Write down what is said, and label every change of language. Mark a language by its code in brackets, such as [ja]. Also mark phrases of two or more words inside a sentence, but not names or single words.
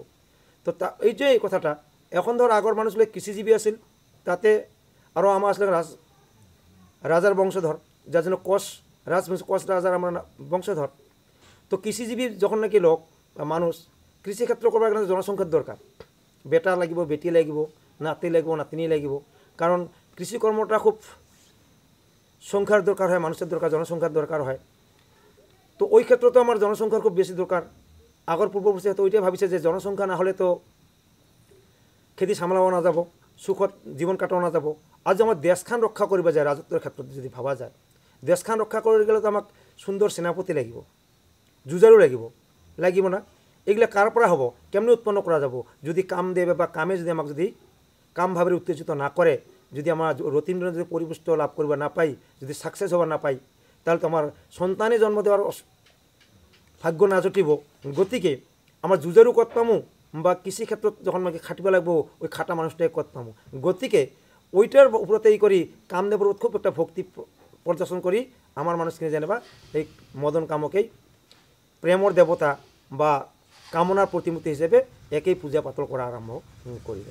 [rkt] তো এই যে এই কথাটা, এখন ধর আগর মানুষগুলো কৃষিজীবী আছিল, তাতে আরও আমার আসলে রাজার বংশধর, যার জন্য কষ রাজার আমার বংশধর। তো কৃষিজীবী যখন নাকি লোক বা মানুষ, কৃষিক্ষেত্র করবার কারণে জনসংখ্যার দরকার, বেটা লাগিব, বেটি লাগিব, নাতি লাগিব, নাতিনি লাগিব। কারণ কৃষিকর্মটা খুব সংখ্যার দরকার হয়, মানুষের দরকার, জনসংখ্যার দরকার হয়। তো ওই ক্ষেত্রে তো আমার জনসংখ্যার খুব বেশি দরকার। আগর পূর্বপুরুষে তো ওইটাই ভাবিছে যে জনসংখ্যা না হলে তো খেতি সামলাও না যাব, সুখত জীবন কাটাও না যাব। আজ আমার দেশখান রক্ষা করিবা যায়, রাজত্বের ক্ষেত্রে যদি ভাবা যায়, দেশখান রক্ষা করে গেলে তো আমাক সুন্দর সেনাপতি লাগিব, যুঁজারু লাগিব না? এগুলা কার পৰা হব, কেমনি উৎপন্ন করা যাব, যদি কাম দেবে বা কামে যদি আমাক যদি কাম ভাবে উত্তেজিত না করে, যদি আমার রতিন্দ্র যদি পরিপুষ্ট লাভ করিবা না পাই, যদি সাকসেস হবার না পাই, তাহলে তো আমার সন্তানে জন্ম দেওয়ার ভাগ্য নাজটিব গতিকে আমার যুঁজারও কত পামো বা কৃষি ক্ষেত্ৰত যখন আমাকে খাটিব লাগবো ওই খাটা মানুষটাকে কত পামো গতিকে ওইটার উপরতে এই করি কামদেবর খুব একটা ভক্তি প্রদর্শন করি আমার মানুষকে জানেবা এই মদন কামকেই প্রেমর দেবতা বা কামনার প্রতিমূর্তি হিসেবে একেই পূজা পাতল করা আরম্ভ করিবে।